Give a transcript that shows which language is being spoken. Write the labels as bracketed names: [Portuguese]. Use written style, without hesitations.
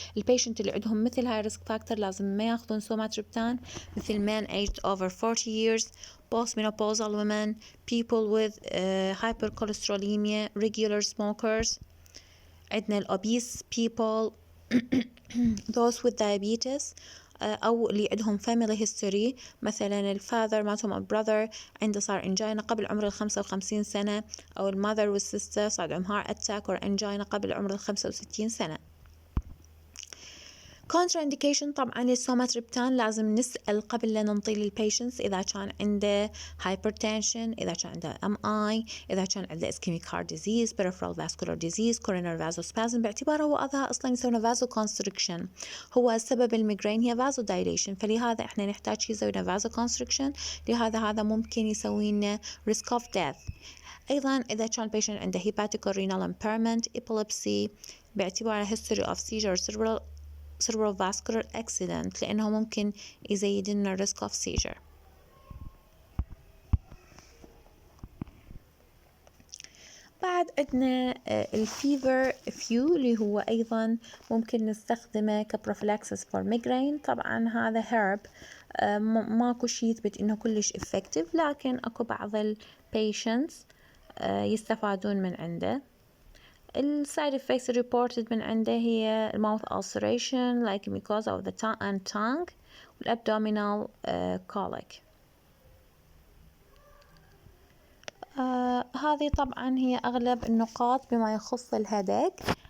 [Arabic] البيشنت اللي عندهم مثل هاي [English] risk factor [Arabic] لازم ما ياخذون [English] somatryptan، مثل men aged over 40 years, postmenopausal women, people with hypercholesterolemia, regular smokers. [Arabic] عندنا [English] obese people those with diabetes [Arabic] أو اللي عندهم [English] family history، [Arabic] مثلا الفاذر مالتهم أو brother عنده صار angina قبل عمر 55 سنة، أو المother والsister صار عندهم [English] heart attack or angina [Arabic] قبل عمر 65 سنة. contraindication طبعا للسوماتريبتان لازم نسأل قبل لا ننطي للبيشنس إذا كان عنده hypertension، إذا كان عنده MI، إذا كان عنده ischemic heart disease، peripheral vascular disease، coronary vasospasm، باعتباره هو هذا أصلا يسوونه vasoconstriction. هو سبب الميجرين هي vasodilation، فلهذا احنا نحتاج يسوي لنا vasoconstriction، لهذا هذا ممكن يسوي لنا [English] risk of death. [Arabic] أيضا إذا كان patient عنده [English] hepatic or renal impairment، [Arabic] epilepsy، باعتباره history of seizure cerebrovascular accident لأنه ممكن يزيد لنا [English] risk of seizure. [Arabic] بعد عندنا الفيفر فيو اللي هو أيضا ممكن نستخدمه كبروفلاكسس [English] for migraine. [Arabic] طبعا هذا herb ماكو شي يثبت إنه كلش effective، لكن أكو بعض patients يستفادون من عنده. [English] السايد effects reported [Arabic] من عنده هي [English] mouth ulceration like mucosa of the tongue and tongue والabdominal colic. [Arabic] هذه طبعا هي أغلب النقاط بما يخص الهيديك.